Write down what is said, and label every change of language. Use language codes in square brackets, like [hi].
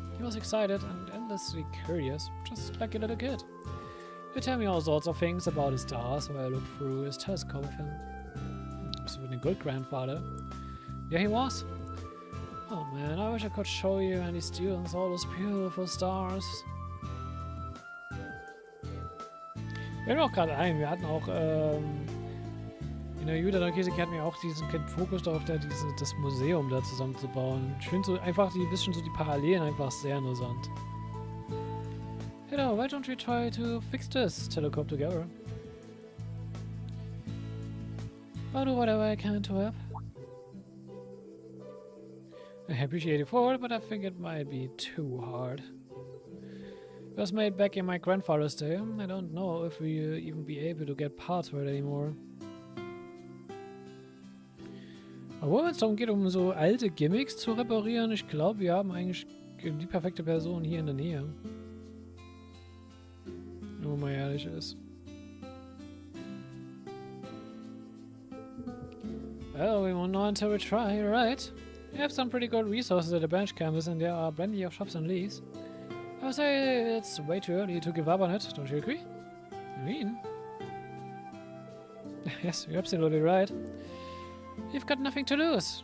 [en] He was excited and endlessly curious, just like a little kid. He'd tell me all sorts of things about the stars while I looked through his telescope with him. He was a good grandfather. Yeah, he was. Oh man, I wish I could show you and the students all those beautiful stars. [de] Mir fällt auch gerade ein, wir hatten auch in der Juda Kirche hatten wir auch diesen Fokus darauf, das Museum da zusammenzubauen. Ich finde so einfach ein bisschen so die Parallelen einfach sehr interessant. [en] Hello, why don't we try to fix this telescope together? I'll do whatever I can to help. I appreciate it for it, but I think it might be too hard. It was made back in my grandfather's day. I don't know if we'll even be able to get parts for it anymore. [de] Aber wenn es darum geht, um so alte Gimmicks zu reparieren, ich glaube, wir haben eigentlich die perfekte Person hier in der Nähe. Wenn man mal ehrlich ist. [en] Well, we won't know until we try, right? We have some pretty good resources at the bench campus and there are plenty of shops and leads. I would say it's way too early to give up on it, don't you agree? I mean... Yes, you're absolutely right. You've got nothing to lose.